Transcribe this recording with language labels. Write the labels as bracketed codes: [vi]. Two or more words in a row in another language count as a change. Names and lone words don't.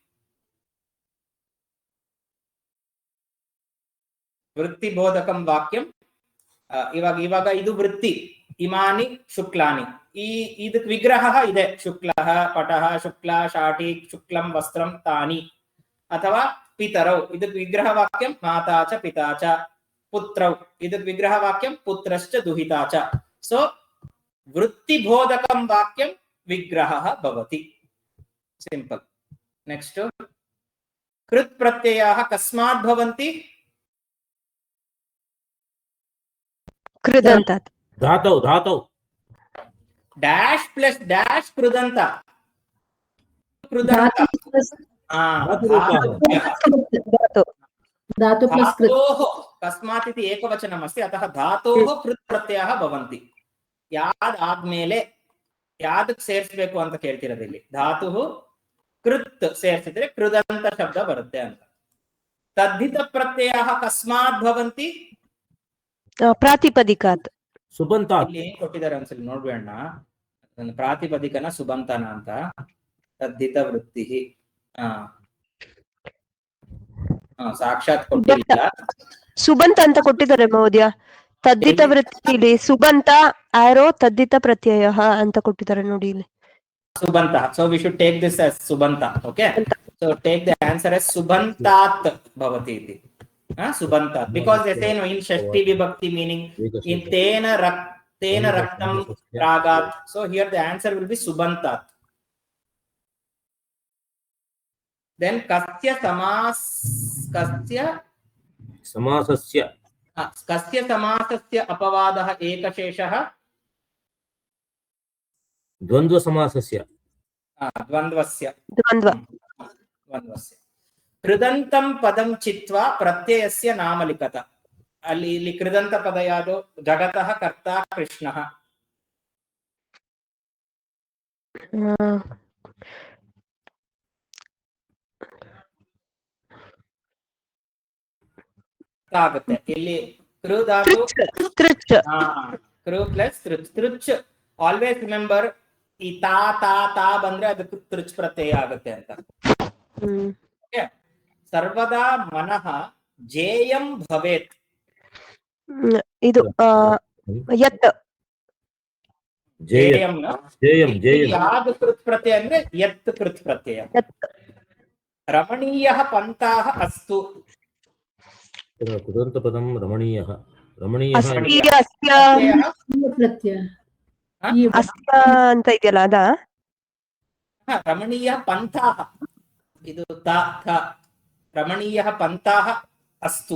[sa] ವೃತ್ತಿ ಬೋಧಕಂ ವಾಕ್ಯಂ. [kn] ಇವಾಗ ಇದು ವೃತ್ತಿ, [sa] ಇಮಾನಿ ಶುಕ್ಲಾನಿ. [kn] ಇದಕ್ಕೆ ವಿಗ್ರಹ ಇದೆ, [sa] ಶುಕ್ಲಃ ಪಟಃ ಶುಕ್ಲ ಶಾಟಿ ಶುಕ್ಲಂ ವಸ್ತ್ರಂ ತಾನಿ. ಅಥವಾ ಪಿತರೌ, ಇದಕ್ಕೆ ವಿಗ್ರಹ ವಾಕ್ಯಂ ಮಾತಾ ಚ ಪಿತಾ ಚ. ಪುತ್ರೌ, ಇದಕ್ಕೆ ವಿಗ್ರಹ ವಾಕ್ಯಂ ಪುತ್ರಶ್ಚ ದುಹಿತಾ ಚ. ಸೊ ವೃತ್ತಿ ಬೋಧಕಂ ವಾಕ್ಯಂ ವಿಗ್ರಹ ಭವತಿ. [en] Simple. Next [sa] ಕೃತ್ ಪ್ರತ್ಯಯಃ ಕಸ್ಮಾತ್ ಭವಂತಿ? ಕೃದಂತಾತ್. ಧಾತೌ ಧಾತೌ. [en] dash plus dash ಕೃದಂತ. [sa] ಕೃದಂತ धातु प्लस कृत. कस्मात् इति एकवचनमस्ति, अतः धातोः कृत् प्रत्ययः भवन्ति. [kn] ಯಾದ್ ಆದ್ಮೇಲೆ ಯಾದಕ್ಕೆ ಸೇರಿಸಬೇಕು ಅಂತ ಕೇಳ್ತಿರೋದು ಇಲ್ಲಿ. ಧಾತು ಕೃತ್ ಸೇರಿಸಿದ್ರೆ ಕೃದಂತ ಶಬ್ದ ಬರುತ್ತೆ ಅಂತ. [sa] ತದ್ಧಿತ ಪ್ರತ್ಯಯ ಕಸ್ಮಾತ್ ಭವಂತಿ? ಪ್ರಾತಿಪದಿಕಾತ್. ಸುಬಂತಾತ್. [kn] ಇಲ್ಲಿ ಏನ್ ಕೊಟ್ಟಿದ್ದಾರೆ ಒಂದ್ಸಲಿ ನೋಡ್ಬೇಡ. ಪ್ರಾತಿಪದಿಕನ ಸುಬಂತನ ಅಂತ. ತದ್ಧಿತ ವೃತ್ತಿ ಸಾಕ್ಷಾತ್ ಕೊಟ್ಟಿಲ್ಲ, ಸುಬಂತ ಅಂತ ಕೊಟ್ಟಿದ್ದಾರೆ ಮಹೋದಯ. ತದ್ದಿತ ವೃತ್ತಿಲಿ ಸುಬಂತ ಆರೋ ತದ್ದಿತ ಪ್ರತ್ಯಯ ಅಂತ ಕೊಟ್ಟಿದ್ದಾರೆ ನೋಡಿ ಇಲ್ಲಿ. [sa] ಸುಬಂತ. [en] So we should take this as subanta. Okay. So take the answer as [sa] सुबन्तात् भवति इति. Subantat. [en] Because they say no in [sa] षष्ठी विभक्ति [en] meaning in [sa] तेन रक्तं रागात्. [en] So here the answer will be subantat. [sa] Then कस्य समासस्य अपवादः एकशेषः? ದ್ವಂದ್ವ ಸಮಾಸಸ್ಯ. ದ್ವಂದ್ವಸ್ಯ. ದ್ವಂದ್ವ. ಕೃದಂತಂ ಪದಂ ಚಿತ್ವಾ ಪ್ರತ್ಯಯಸ್ಯ ನಾಮಲಿಖತ. ಇಲ್ಲಿ ಕೃದಂತ ಪದ ಯಾವುದು? ಜಗತಃ ಕರ್ತ ಕೃಷ್ಣಃ. [kn] ಆಗುತ್ತೆ ಇಲ್ಲಿ ಕೃ ಧಾತು [sa] ತೃಚ್ ಕೃ ಪ್ಲಸ್ ತೃಚ್. [kn] ತೃಚ್ [en] always remember, [kn] ಈ ತಾ ತಾ ತಾ ಬಂದ್ರೆ ಅದಕ್ಕೆ ತೃಚ್ ಪ್ರತ್ಯಯ ಆಗುತ್ತೆ ಅಂತ. [sa] ಸರ್ವದಾ ಮನಃ ಜೇಯಂ ಭವೇತ್. [kn] ಇದು ಯತ್ [sa] ಜೇಯಂ ಜೇಯಂ [kn] ಯಾವ್ದು ಕೃತ್ ಪ್ರತ್ಯಯ ಅಂದ್ರೆ ಯತ್ ಕೃತ್ ಪ್ರತ್ಯಯ. [sa] ರಮಣೀಯ ಪಂಥಾಃ ಅಸ್ತು. ಕುದಂತಪದಂ ರಮಣೀಯಃ. ಪ್ರತ್ಯಯ [kn] ಅಸ್ತ ಅಂತ ಇದೆಯಲ್ಲ ಅದ [sa] ರಮಣೀಯ ಪಂಥಾಃ. ಇದು ರಮಣೀಯ ಪಂಥಾಃ ಅಸ್ತು.